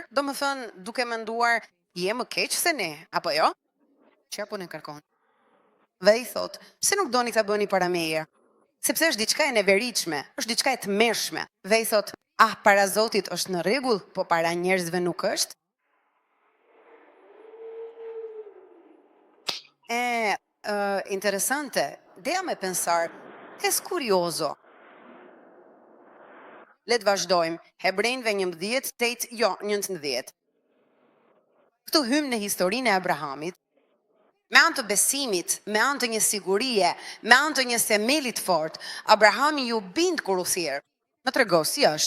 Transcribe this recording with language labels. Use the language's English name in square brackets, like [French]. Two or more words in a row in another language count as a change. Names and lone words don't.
[Albanian] Domethënë, duke menduar, je më keq se ne, apo jo? Çfarë po ne kërkon? Dhe i thot: "Pse nuk doni ta bëni para meje?" Sepse është diçka e neveritshme, është diçka e tmerrshme. Dhe i thot: "Para Zotit është në rregull, po para njerëzve nuk është?" Interessante. [Spanish] Déjame pensar. Es curioso. [Albanian] Le të vazhdojmë. Hebrejnëve 11, 8, jo, 19. Këtu hymë në historinë e Abrahamit. Me anë të besimit, me anë të një sigurie, me anë të një themelit fort, Abrahami ju bind kur u thirr. Më trego si është.